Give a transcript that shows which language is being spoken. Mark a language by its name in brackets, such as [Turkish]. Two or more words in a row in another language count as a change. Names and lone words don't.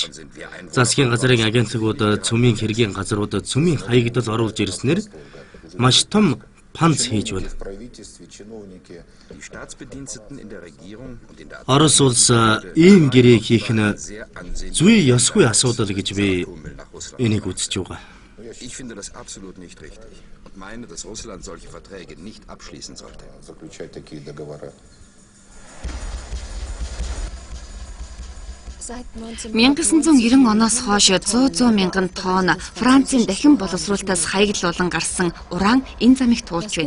[Mongolian] Засгийн газрын агентлагууд цөмийн хэргийн газрууд цөмийн хаягдал оруулж ирснээр маш том панц хийж байна. Орос улс ийм гэрээг хийх нь зүй ёсгүй асуудал гэж би энийг үзэж байгаа. [German] Ich finde das absolut nicht richtig und meine, dass Russland solche Verträge nicht abschließen sollte. [Mongolian] 1990 оноос хойш 100 мянган тонн Францын дахин боловсруулалтаас хаягдлуулан гарсан уран энэ замыг туулж байна.